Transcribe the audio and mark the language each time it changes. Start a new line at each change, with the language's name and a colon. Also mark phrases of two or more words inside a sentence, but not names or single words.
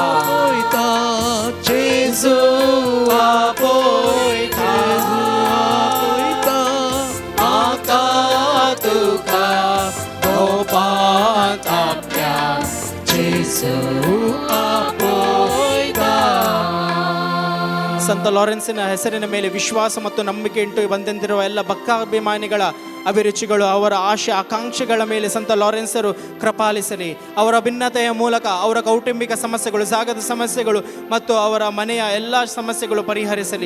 Konkani: आपयता जेजू आपयता आपयता आका तुका भोवपाक आपल्या जेजू आपयता
Kannada: ಸಂತ ಲಾರೆನ್ಸಿನ ಹೆಸರಿನ ಮೇಲೆ ವಿಶ್ವಾಸ ಮತ್ತು ನಂಬಿಕೆ ಇಟ್ಟು ಬಂದಂತಿರುವ ಎಲ್ಲ ಭಕ್ತಾಭಿಮಾನಿಗಳ ಅಭಿರುಚಿಗಳು ಅವರ ಆಶೆ ಆಕಾಂಕ್ಷೆಗಳ ಮೇಲೆ ಸಂತ ಲಾರೆನ್ಸರು ಕೃಪಾಲಿಸಲಿ. ಅವರ ಭಿನ್ನತೆಯ ಮೂಲಕ ಅವರ ಕೌಟುಂಬಿಕ ಸಮಸ್ಯೆಗಳು, ಜಾಗದ ಸಮಸ್ಯೆಗಳು ಮತ್ತು ಅವರ ಮನೆಯ ಎಲ್ಲ ಸಮಸ್ಯೆಗಳು ಪರಿಹರಿಸಲಿ.